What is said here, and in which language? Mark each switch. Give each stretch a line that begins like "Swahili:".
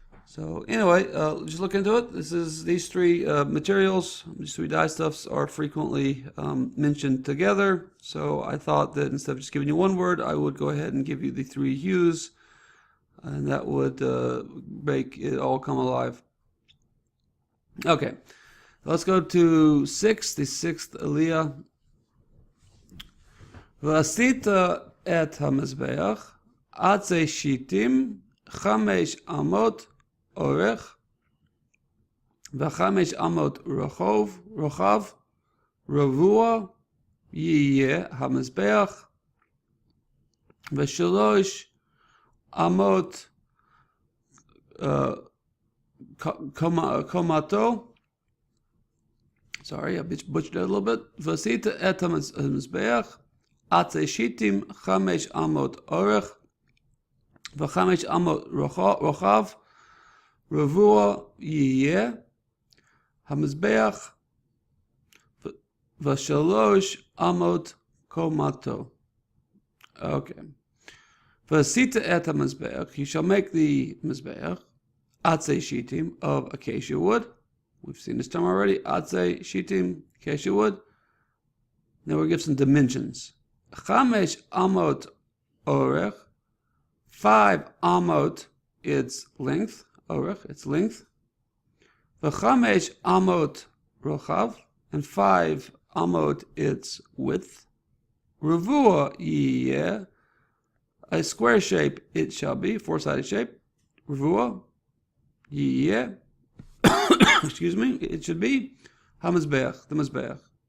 English: So anyway, just look into it. These three materials, these three dye stuffs are frequently mentioned together. So I thought that instead of just giving you one word, I would go ahead and give you the three hues, and that would make it all come alive. Okay, let's go to the sixth aliyah.
Hebrew: V'asita et hamizbeach atzei shitim 5 amot אורך ו5 אמות רוחב רבוע יהיה המזבח ו3 אמות קומתו.
English: Sorry, I butchered it a little bit.
Hebrew: ועשית את המזבח עצי שיטים 5 אמות אורך ו5 אמות רוחב רבוע יהיה המזבח ו3 אמות קומתו.
English: Okay.
Hebrew: ועשית את המזבח,
English: you shall make the מזבח, עצי שיטים of acacia wood. We've seen this term already, עצי שיטים, acacia wood. Now we'll give some dimensions.
Hebrew: 5 אמות אורך,
English: 5 אמות its length, אורך, its length,
Hebrew: ו5 אמות רוחב,
English: and 5 אמות its width,
Hebrew: רבוע יהיה,
English: a square shape it shall be, four-sided shape, רבוע יהיה, excuse me, it should be, המזבח, the מזבח.